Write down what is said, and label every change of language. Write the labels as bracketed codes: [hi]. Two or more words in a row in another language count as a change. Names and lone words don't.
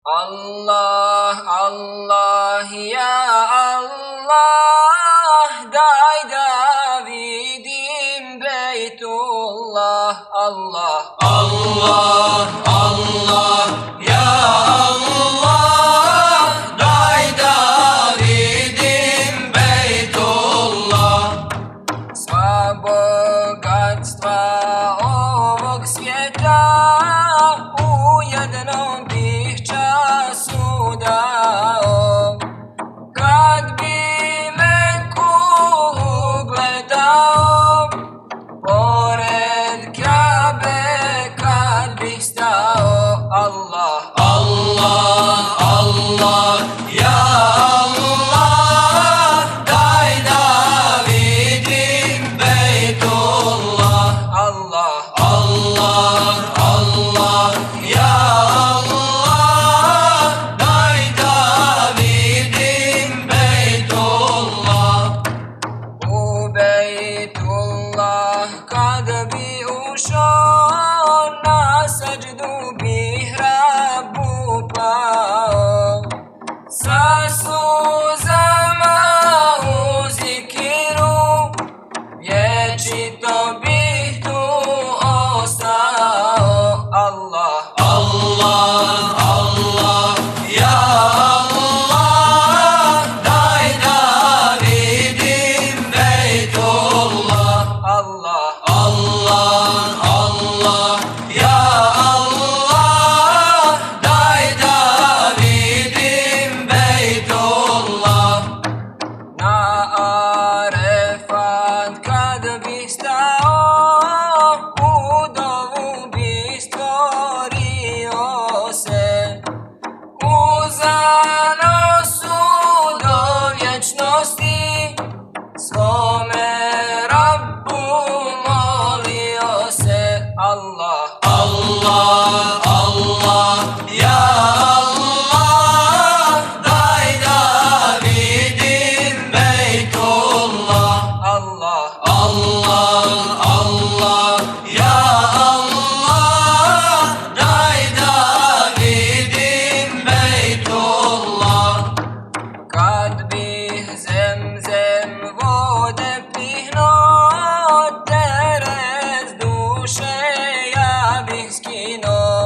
[ar] Allah, Allah, ya Allah, [bs] day David'im Beytullah. [ar] Allah, Allah, Allah, ya Allah, [bs] day David'im Beytullah. Sva bogatstva ovog svijeta u jednom bih času dao. Kad bi Meku ugledao, pored Kabe kad bih stao. [ar] Allah, Allah, Allah, ya Allah, [bs] daj David'im Beytullah. [ar] Allah, Allah, Allah, ya Allah, [bs] daj David'im Beytullah. U Beytullah kad bi ušao, na seđdu bih Rabbu pao. Sa suzama u zikiru, vječito bih tu ostao. [ar] Allah, Allah, Allah, ya Allah, [bs] daj David'im Beytullah. [ar] Allah, Allah, Allah, ya Allah, [bs] daj David'im Beytullah. Na Arefat kad bih stao, u dovu bih stvorio se. U zanosu do vječnosti svome Rabbu molio se. [ar] Allah, Allah, Allah, ya Allah, [bs] daj David'im Beytullah. [ar] Allah, Allah, Allah, ya Allah, [bs] daj David'im Beytullah. Kad bih zemzem vode pihno, teret duše ja bih skino.